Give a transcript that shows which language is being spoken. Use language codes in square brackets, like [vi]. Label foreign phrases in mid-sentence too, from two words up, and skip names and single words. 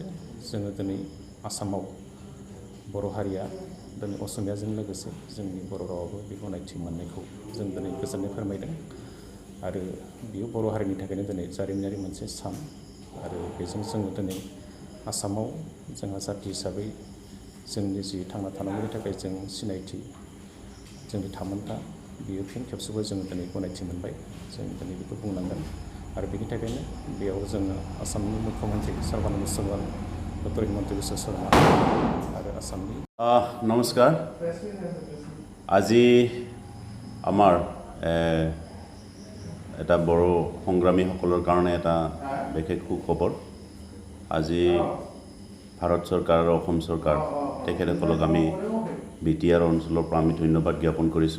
[brx] जोङो दिनै आसामाव बर' हारिया दिनै असमियाजों लोगोसे जोंनि बर' रावाबो बे गनायथि मोननायखौ जों दिनै गोजोननाय फोरमायदों आरो बियो बर' हारिनि थाखायनो दिनै जारिमिनारि मोनसे सान आरो बेजों जोङो दिनै आसामाव जोंहा जाथि हिसाबै जोंनि जि थांना थानांगौनि थाखाय जों सिनायथि जोंनि थामोनथा बियो फिन खेबसेबो जोङो दिनै गनायथि मोनबाय। जों दिनै बेखौ बुंनांगोन आरो बेनि थाखायनो बेयाव जोङो आसामनि मुख्यमन्त्रि सर्बानन्द सोनोवाल डक्टर हिमन्त বিশ্ব शर्मा आरो आसामनि [as] নমস্কাৰ। আজি আমাৰ এটা বড় সংগ্ৰামীসকলৰ কাৰণে এটা বিশেষ সুখবৰ। আজি ভাৰত চৰকাৰ আৰু অসম চৰকাৰ তেখেতসকলক আমি বিটিআৰ অঞ্চলৰ পৰা আমি ধন্যবাদ জ্ঞাপন কৰিছোঁ।